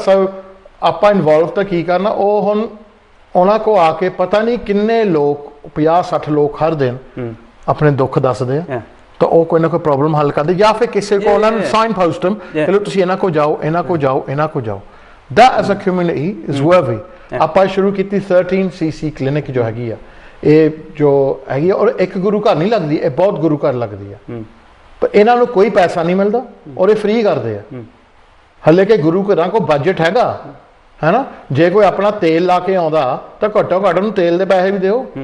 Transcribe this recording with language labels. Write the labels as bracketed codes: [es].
[pa] ਸੋ ਆਪਾਂ ਇਨਵੋਲਵ ਤਾਂ ਕੀ ਕਰਨਾ। ਉਹ ਹੁਣ ਉਹਨਾਂ ਕੋ ਆ ਕੇ ਪਤਾ ਨਹੀਂ ਕਿੰਨੇ ਲੋਕ, 50-60 ਲੋਕ ਹਰ ਦਿਨ ਆਪਣੇ ਦੁੱਖ ਦੱਸਦੇ ਆ, ਤਾਂ ਉਹ ਕੋਈ ਨਾ ਕੋਈ ਪ੍ਰੋਬਲਮ ਹੱਲ ਕਰਦੇ, ਜਾਂ ਫਿਰ ਕਿਸੇ ਕੋਲ ਉਹਨਾਂ ਨੂੰ [en] sign post them, [pa] ਚਲੋ ਤੁਸੀਂ ਇਹਨਾਂ ਕੋ ਜਾਓ, ਇਹਨਾਂ ਕੋ ਜਾਓ, ਇਹਨਾਂ ਕੋ ਜਾਓ। [en] that as a community is worthy। [pa] ਆਪਾਂ ਸ਼ੁਰੂ ਕੀਤੀ 13cc ਕਲੀਨਿਕ ਜੋ ਹੈਗੀ ਆ, ਇਹ ਜੋ ਹੈਗੀ ਆ, ਔਰ ਇੱਕ ਗੁਰੂ ਘਰ ਨਹੀਂ ਲੱਗਦੀ, ਇਹ ਬਹੁਤ ਗੁਰੂ ਘਰ ਲੱਗਦੀ ਆ। ਪਰ ਇਹਨਾਂ ਨੂੰ ਕੋਈ ਪੈਸਾ ਨਹੀਂ ਮਿਲਦਾ ਔਰ ਇਹ ਫ੍ਰੀ ਕਰਦੇ ਆ। ਹਲੇ ਕਿ ਗੁਰੂ ਘਰਾਂ ਕੋ ਬਜਟ ਹੈਗਾ ਹੈ ਨਾ, ਜੇ ਕੋਈ ਆਪਣਾ ਤੇਲ ਲਾ ਕੇ ਆਉਂਦਾ ਤਾਂ ਘੱਟੋ ਘੱਟ ਉਹਨੂੰ ਤੇਲ ਦੇ ਪੈਸੇ ਵੀ ਦਿਓ।